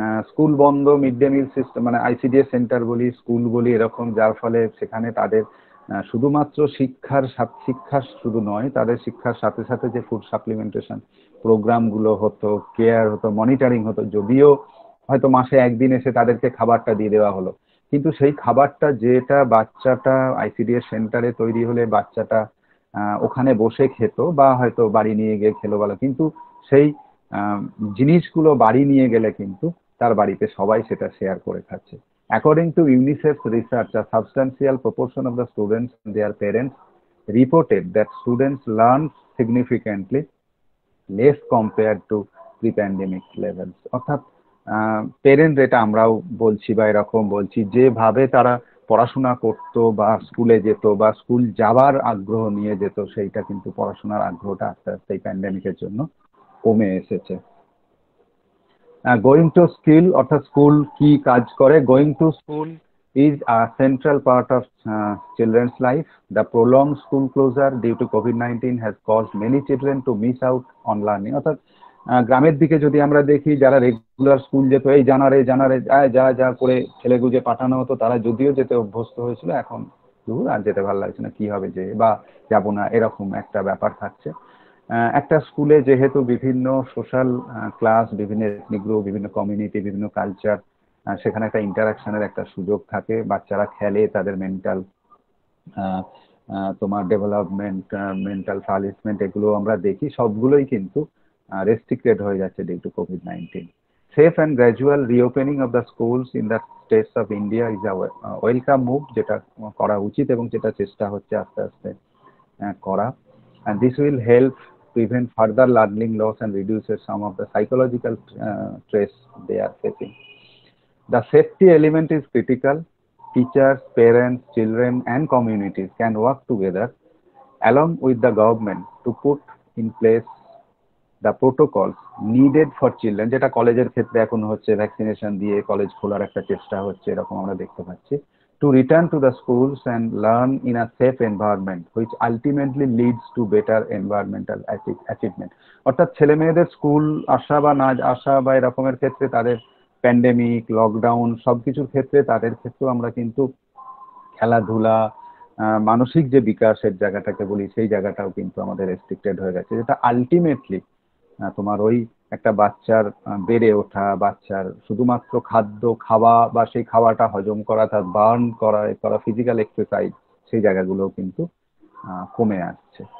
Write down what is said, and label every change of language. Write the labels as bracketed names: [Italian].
[Bangla] School বন্ধ, mid day meal system মানে ICDS centre বলি, স্কুল বলি, এরকম, যার ফলে সেখানে তাদের শুধুমাত্র শিক্ষা শুধু নয়, তাদের শিক্ষার সাথে সাথে যে ফুড সাপ্লিমেন্টেশন প্রোগ্রামগুলো হতো, কেয়ার হতো, মনিটরিং হতো, যদিও হয়তো মাসে একদিন এসে তাদেরকে খাবারটা দিয়ে দেওয়া হলো, কিন্তু সেই খাবারটা যেটা বাচ্চাটা আইসিডিএস সেন্টারে তৈরি হলে বাচ্চাটা ওখানে বসে খেত বা হয়তো বাড়ি নিয়ে গিয়ে খেলো ভালো, কিন্তু সেই জিনিসগুলো বাড়ি নিয়ে গেলে কিন্তু তার বাড়িতে সবাই সেটা শেয়ার করে খাচ্ছে। [English] According to UNICEF's research, a substantial proportion of the students and their parents reported that students learn significantly less compared to pre-pandemic levels. [Bangla] অর্থাৎ পেরেন্ট, এটা আমরাও বলছি বা এরকম বলছি, যেভাবে তারা পড়াশোনা করতো বা স্কুলে যেত বা স্কুল যাবার আগ্রহ নিয়ে যেত, সেইটা কিন্তু পড়াশোনার আগ্রহটা আস্তে আস্তে এই প্যান্ডেমিকের জন্য কমে এসেছে। [English] going to school, [Bangla] অর্থাৎ স্কুল কি কাজ করে, [English] Going to school is a central part of children's life. The prolonged school closure due to COVID-19 has caused many children to miss out on learning. [Bangla] অর্থাৎ গ্রামের দিকে যদি আমরা দেখি, যারা রেগুলার স্কুল যেত, এই জানারে যা করে ছেলে গুজে পাঠানো হতো, তারা যদিও যেতে অভ্যস্ত হয়েছিল, এখন আর যেতে ভালো লাগছে না, কি হবে যে, বা যাবো না, এরকম একটা ব্যাপার থাকছে। একটা স্কুলে যেহেতু বিভিন্ন সোশ্যাল ক্লাস, বিভিন্ন এথনিক গ্রুপ, বিভিন্ন কমিউনিটি, বিভিন্ন কালচার, সেখানে একটা ইন্টারাকশনের একটা সুযোগ থাকে, বাচ্চারা খেলে, তাদের মেন্টাল তোমার ডেভেলপমেন্ট, মেন্টাল সার্ভিসমেন্ট, এগুলো আমরা দেখি, সবগুলোই কিন্তু restricted হয়ে যাচ্ছে [English] due to COVID-19. Safe and gradual reopening of the schools in the states of India is a welcome move, [Bangla] যেটা করা উচিত এবং যেটা চেষ্টা হচ্ছে আস্তে আস্তে করা, [English] and this will help prevent further learning loss and reduces some of the psychological stress they are facing. The safety element is critical. Teachers, parents, children and communities can work together along with the government to put in place the protocols needed for children, [Bangla] যেটা কলেজের ক্ষেত্রে এখন হচ্ছে, vaccination দিয়ে college খোলার একটা চেষ্টা হচ্ছে, এরকম আমরা দেখতে পাচ্ছি, [English] to return to the schools and learn in a safe environment which ultimately leads to better environmental achievement. [Bangla] অর্থাৎ ছেলে মেয়েদের স্কুল আসা বা না আসা বা এরকমের ক্ষেত্রে, তাদের প্যান্ডেমিক, লকডাউন, সবকিছুর ক্ষেত্রে তাদের ক্ষেত্রেও আমরা কিন্তু খেলাধুলা, মানসিক যে বিকাশের জায়গাটাকে বলি, সেই জায়গাটাও কিন্তু আমাদের রেস্ট্রিক্টেড হয়ে গেছে, যেটা আলটিমেটলি তোমার ওই একটা বাচ্চার বেড়ে ওঠা, বাচ্চার শুধুমাত্র খাদ্য খাওয়া বা সেই খাওয়াটা হজম করা, তার বার্ন করা ফিজিক্যাল এক্সারসাইজ, সেই জায়গাগুলো কিন্তু কমে আসছে।